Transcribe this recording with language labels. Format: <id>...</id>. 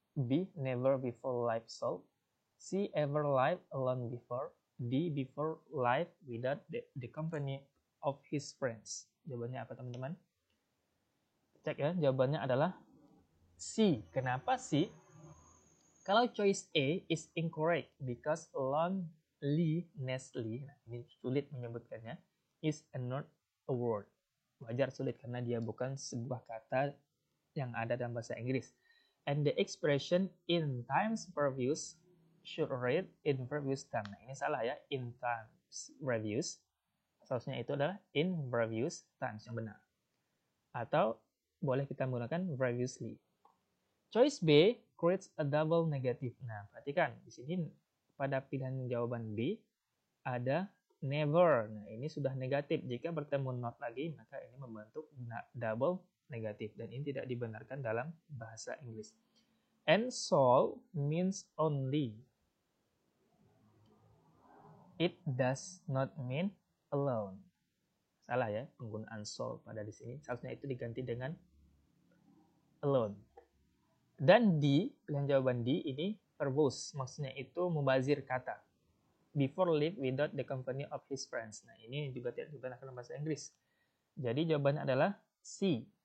<en>B, never before life sold. C, ever live alone before. D, before life without the company of his friends.</en> <id>Jawabannya apa teman-teman? Cek ya, jawabannya adalah C. Kenapa C? Kalau</id> <en>choice A is incorrect because lonelinessly,</en> <id>nah ini sulit menyebutkannya,</id> <en>is not a word.</en> <id>Wajar sulit karena dia bukan sebuah kata yang ada dalam bahasa Inggris.</id> <en>And the expression in times previous should read in previous time.</en> <id>Nah, ini salah ya,</id> <en>in times previous.</en> <id>Seharusnya itu adalah</id> <en>in previous times</en> <id>yang benar. Atau boleh kita menggunakan previously.</id> <en>Choice B creates a double negative.</en> <id>Nah, perhatikan di sini pada pilihan jawaban B ada never. Nah, ini sudah negatif. Jika bertemu not lagi, maka ini membentuk double negatif. Dan ini tidak dibenarkan dalam bahasa Inggris.</id> <en>And sole means only. It does not mean alone.</en> <id>Salah ya, penggunaan sole pada di sini. Seharusnya itu diganti dengan alone. Dan D, pilihan jawaban D ini verbose. Maksudnya itu membazir kata.</id> <en>Before live without the company of his friends.</en> <id>Nah, ini juga tidak dibenarkan dalam bahasa Inggris. Jadi jawabannya adalah C.</id>